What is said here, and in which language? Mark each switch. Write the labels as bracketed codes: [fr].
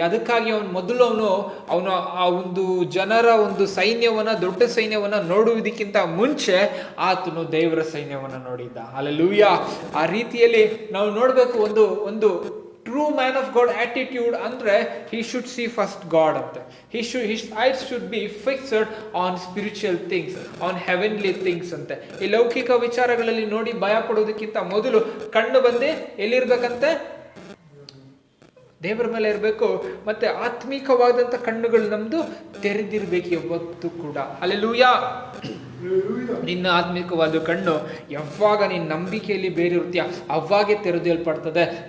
[kn] ಅದಕ್ಕಾಗಿ ಅವನು ಆ ಒಂದು ಜನರ ಒಂದು ಸೈನ್ಯವನ್ನ, ದೊಡ್ಡ ಸೈನ್ಯವನ್ನ ನೋಡುವುದಕ್ಕಿಂತ ಮುಂಚೆ ಆತನು ದೇವರ ಸೈನ್ಯವನ್ನ ನೋಡಿದ್ದ. ಹಲ್ಲೆಲೂಯಾ. ಆ ರೀತಿಯಲ್ಲಿ ನಾವು ನೋಡ್ಬೇಕು. ಒಂದು [en] true man of God attitude [kn] ಅಂದ್ರೆ [en] he should see first God [kn] ಅಂತ. [en] his eyes should be fixed on spiritual things, on heavenly things ಅಂತೆ. [kn] ಈ ಲೌಕಿಕ ವಿಚಾರಗಳಲ್ಲಿ ನೋಡಿ ಭಯ ಪಡೋದಕ್ಕಿಂತ ಮೊದಲು ಕಣ್ಣು ಬಂದು ಎಲ್ಲಿರ್ಬೇಕಂತೆ, ದೇವರ ಮೇಲೆ ಇರಬೇಕು. ಮತ್ತೆ ಆತ್ಮಿಕವಾದಂಥ ಕಣ್ಣುಗಳು ನಮ್ದು ತೆರೆದಿರ್ಬೇಕು ಯಾವತ್ತೂ ಕೂಡ. ಹಲ್ಲೆಲೂಯಾ. ನಿನ್ನ ಆತ್ಮಿಕವಾದ ಕಣ್ಣು ಯಾವಾಗ ನಿನ್ನ ನಂಬಿಕೆಯಲ್ಲಿ ಬೇರೆ ಇರ್ತೀಯ ಅವಾಗೆ ತೆರೆದಿಲ್ಪಡ್ತದೆ.